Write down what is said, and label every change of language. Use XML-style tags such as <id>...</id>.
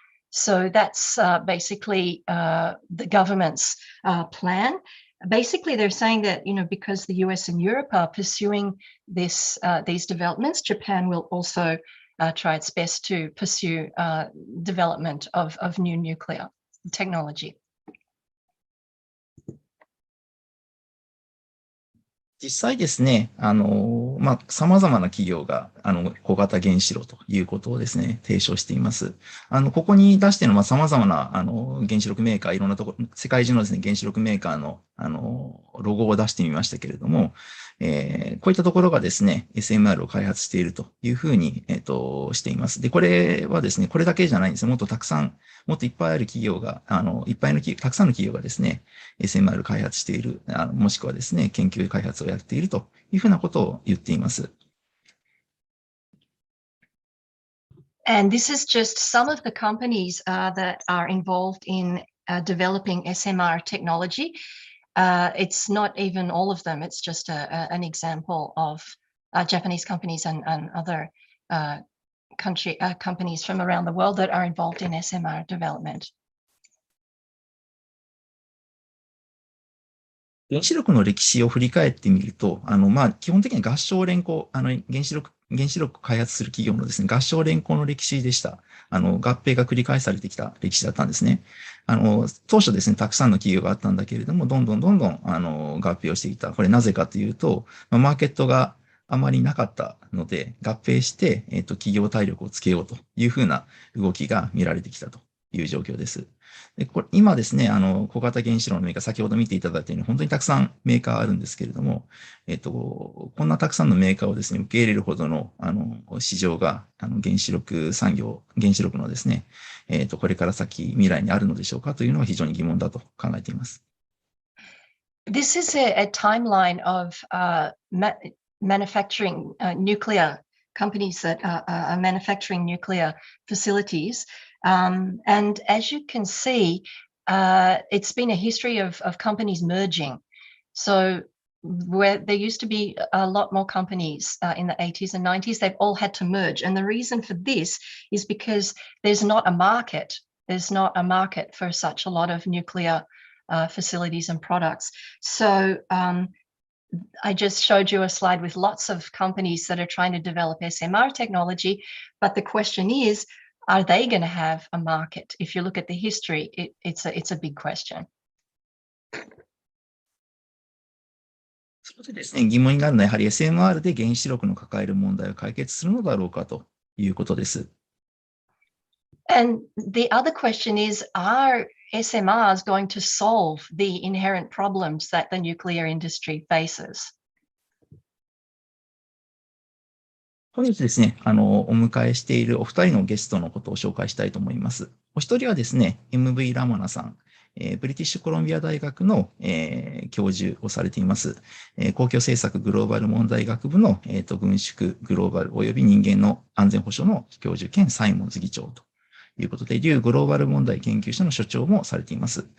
<en>So that's basically the government's plan. Basically, they're saying that, because the US and Europe are pursuing these developments, Japan will also try its best to pursue development of new nuclear technology.</en> <ja>実際ですね、様々な企業が、小型原子炉ということをですね、提唱しています。ここに出しているのは、様々な、原子力メーカー、いろんなところ、世界中のですね、原子力メーカーの、ロゴを出してみましたけれども、こういったところがですね、SMR を開発しているというふうに、しています。で、これはですね、これだけじゃないんですよ。もっとたくさん、もっといっぱいある企業が、たくさんの企業がですね、SMR 開発している、もしくはですね、研究開発をやっているというふうなことを言っています。</ja> <en>And this is just some of the companies that are involved in developing SMR technology. It's not even all of them. It's just an example of Japanese companies and other companies from around the world that are involved in SMR development.</en> <ja>原子力の歴史を振り返ってみると、基本的に合唱連行、原子力を開発する企業のですね、合唱連行の歴史でした。合併が繰り返されてきた歴史だったんですね。当初ですね、たくさんの企業があったんだけれども、どんどん、合併をしていた。これなぜかというと、マーケットがあまりなかったので、合併して、企業体力をつけようというふうな動きが見られてきたという状況です。で今ですね、小型原子炉のメーカー、先ほど見ていただいたように、本当にたくさんメーカーあるんですけれども、こんなたくさんのメーカーをですね、受け入れるほどの、市場が、原子力のですね、これから先、未来にあるのでしょうかというのは非常に疑問だと考えています。</ja> <en>This is a timeline of manufacturing nuclear companies that are manufacturing nuclear facilities. And as you can see, it's been a history of companies merging. So where there used to be a lot more companies in the 80s and 90s, they've all had to merge. And the reason for this is because there's not a market. There's not a market for such a lot of nuclear facilities and products. So I just showed you a slide with lots of companies that are trying to develop SMR technology. But the question is, are they going to have a market? If you look at the history, it's a big question.</en> <ja>そこでですね、疑問になるのはやはり SMR で原子力の抱える問題を解決するのだろうかということです。</ja> <en>And the other question is, are SMRs going to solve the inherent problems that the nuclear industry faces?</en> <ja>本日ですね、お迎えしているお二人のゲストのことを紹介したいと思います。お一人はですね、M.V. ラマナさん、ブリティッシュコロンビア大学の、教授をされています。公共政策グローバル問題学部の、軍縮グローバル及び人間の安全保障の教授兼サイモンズ議長ということで、リュウグローバル問題研究所の所長もされています。</ja>